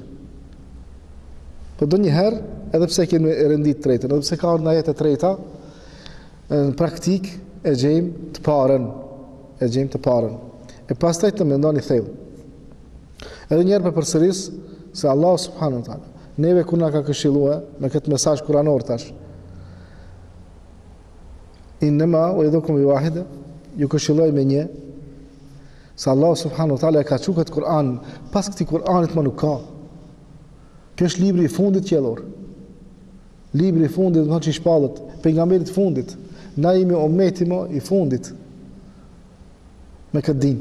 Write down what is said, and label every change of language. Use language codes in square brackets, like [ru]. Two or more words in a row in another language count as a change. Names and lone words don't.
[sq] Po do njëherë, edhe pse kemi rendit tretën, edhe pse ka ardhur në ajet e treta, në praktik e gjejmë të parën. E pastaj të mendoni thellë. Edhe njerë për përsëris se Allah [ar] سبحانه وتعالى [sq] neve kur na ka këshilluar me këtë mesazh kuranor tash. [ar] إنما أعظكم بواحدة, [sq] ju këshilloj me një, se Allah [ar] سبحانه وتعالى [sq] e ka thënë këtë Kur'an, pas këtij Kur'anit më nuk ka. Kjo është libri i fundit qellor. Libri i fundit, do të thotë që i shpallët, pejgamberit fundit. Na jemi ummeti i fundit me këtë din.